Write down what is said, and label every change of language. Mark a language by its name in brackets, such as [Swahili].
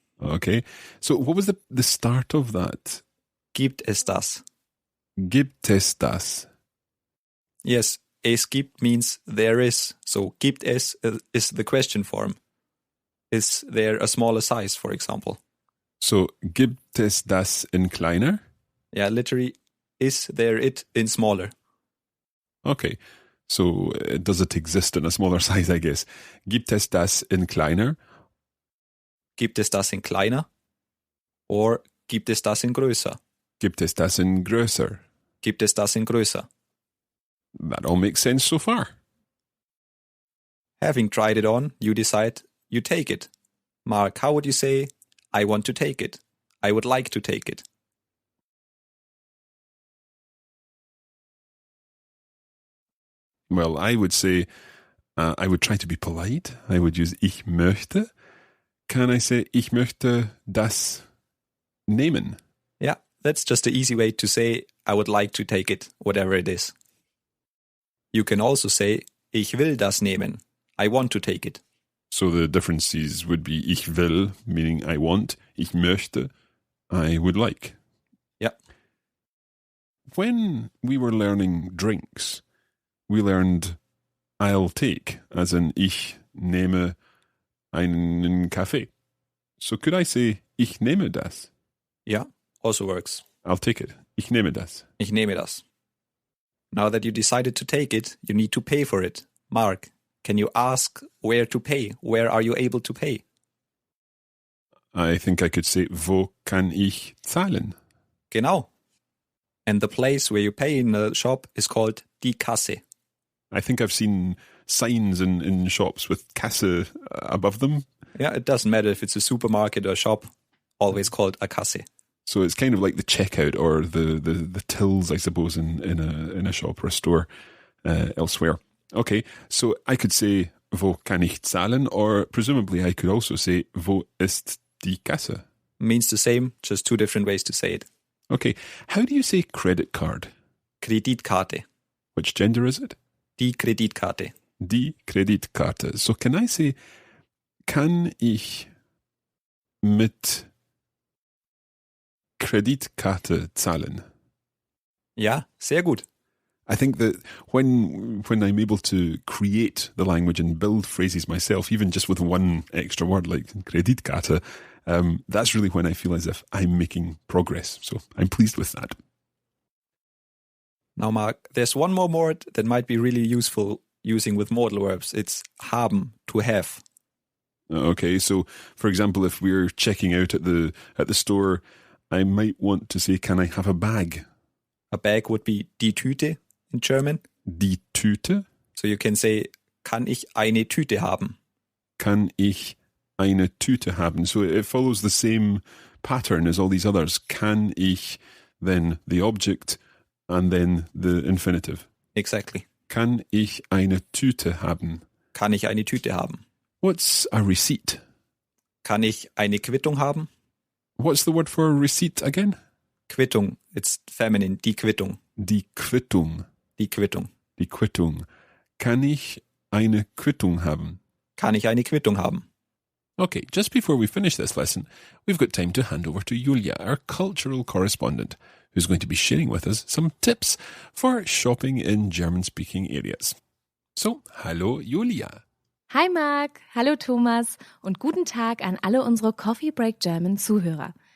[English] Okay. So what was the start of that? [German] Gibt es das? Gibt es das? [English] Yes, [German] es gibt [English] means there is. So [German] gibt es [English] is the question form. Is there a smaller size, for example? [German] So gibt es das in kleiner? [English] Yeah, literally, is there it in smaller? Okay. So does it exist in a smaller size, I guess? [German] Gibt es das in kleiner? Gibt es das in kleiner? Or gibt es das in größer? Gibt es das in größer? Gibt es das in größer? [English] That all makes sense so far. Having tried it on, you decide you take it. Mark, how would you say, I want to take it? I would like to take it. Well, I would say, I would try to be polite. I would use [German] ich möchte. [English] Can I say, [German] ich möchte das nehmen? [English] Yeah, that's just the easy way to say, I would like to take it, whatever it is. You can also say, [German] ich will das nehmen. [English] I want to take it. So the differences would be [German] ich will, [English] meaning I want, [German] ich möchte, [English] I would like. Yeah. When we were learning drinks, we learned I'll take, as in [German] ich nehme einen Kaffee. [English] So could I say, [German] ich nehme das? [English] Yeah, also works. I'll take it. [German] Ich nehme das. Ich nehme das. [English] Now that you decided to take it, you need to pay for it. Mark, can you ask where to pay? Where are you able to pay? I think I could say, [German] wo kann ich zahlen? Genau. [English] And the place where you pay in the shop is called die Kasse. I think I've seen signs in shops with Kasse above them. Yeah, it doesn't matter if it's a supermarket or a shop, always called a Kasse. So it's kind of like the checkout or the tills, I suppose, in a shop or a store elsewhere. Okay, so I could say, [German] wo kann ich zahlen? [English] Or presumably I could also say, [German] wo ist die Kasse? [English] Means the same, just two different ways to say it. Okay, how do you say credit card? [German] Kreditkarte. [English] Which gender is it? [German] Die Kreditkarte. Die Kreditkarte. [English] So can I say, [German] kann ich mit Kreditkarte zahlen? Ja, sehr gut. [English] I think that when I'm able to create the language and build phrases myself, even just with one extra word like Kreditkarte, that's really when I feel as if I'm making progress. So I'm pleased with that. Now, Mark, there's one more word that might be really useful using with modal verbs. It's haben, to have. Okay, so for example, if we're checking out at the store, I might want to say, can I have a bag? A bag would be die Tüte in German. [German] Die Tüte? [English] So you can say, [German] kann ich eine Tüte haben? Kann ich eine Tüte haben? [English] So it follows the same pattern as all these others. [German] Kann ich, [English] then the object, and then the infinitive. Exactly. [German] Kann ich eine Tüte haben? Kann ich eine Tüte haben? [English] What's a receipt? [German] Kann ich eine Quittung haben? [English] What's the word for receipt again? [German] Quittung. [English] It's feminine. [German] Die Quittung. Die Quittung. Die Quittung. Die Quittung. Kann ich eine Quittung haben? Kann ich eine Quittung haben? [English] Okay, just before we finish this lesson, we've got time to hand over to Julia, our cultural correspondent, who's going to be sharing with us some tips for shopping in German-speaking areas. So, hallo Julia. [German] Hi Marc, hallo Thomas und guten Tag an alle unsere Coffee Break German Zuhörer.